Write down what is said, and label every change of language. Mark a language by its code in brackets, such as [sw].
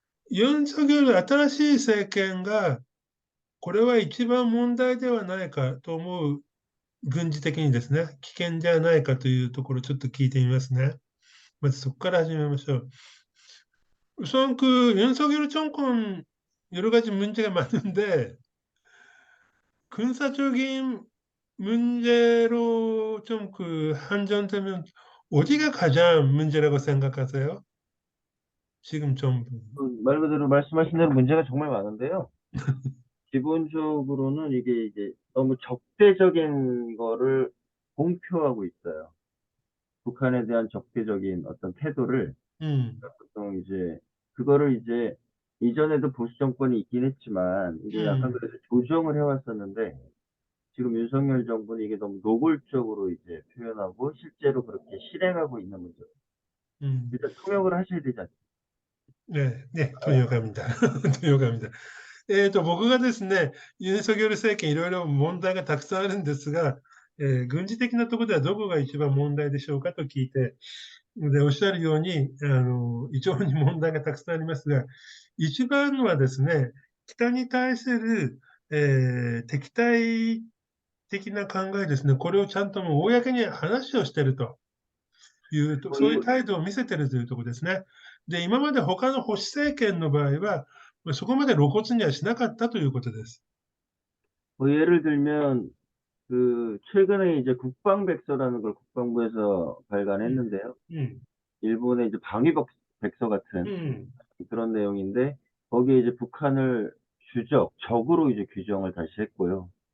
[ja] ユン・ソギョル新しい政権が、これは一番問題ではないかと思う軍事的にですね、危険じゃないかというところをちょっと聞いてみますね。まずそこから始めましょう. [ko] 우선 윤석열 정권 여러 가지 문제가 많은데 군사적인 문제로 좀 한정되면 어디가 가장 문제라고 생각하세요? 지금 정부. 말 그대로 말씀하신 대로 문제가 정말 많은데요. 기본적으로는 이게 이제 너무 적대적인 거를 공표하고 있어요. 북한에 대한 적대적인 어떤 태도를 음, 보통 이제 그거를 이제 이전에도 보수 정권이 있긴 했지만 이게 약간 음, 그래도 조정을 해왔었는데 지금 윤석열 정부는 이게 너무 노골적으로 이제 표현하고 실제로 그렇게 실행하고 있는 문제. 음. 일단 통역을 하셔야 되지 않습니까? 네, 네, 동의합니다. 동의합니다. [ja] 僕がですね、ユン・ソギョル政権いろいろ問題がたくさんあるんですが、軍事的なところではどこが一番問題でしょうかと聞いて、で、おっしゃるように、非常に問題がたくさんありますが、一番はですね、北に対する、敵対的な考えですね、これをちゃんともう公に話をしているというと、 뭐 そういう 예, 態度を見せているというところですね。で、今まで他の保守政権の場合は、そこまで露骨にはしなかったということです。 [ko] 뭐 예를 들면 그 최근에 이제 국방백서라는 걸 국방부에서 うん、 발간했는데요. うん、 일본의 이제 방위백서 う 같은 ん。 그런 내용인데 거기에 이제 북한을 적으로 이제 규정을 다시 했고요.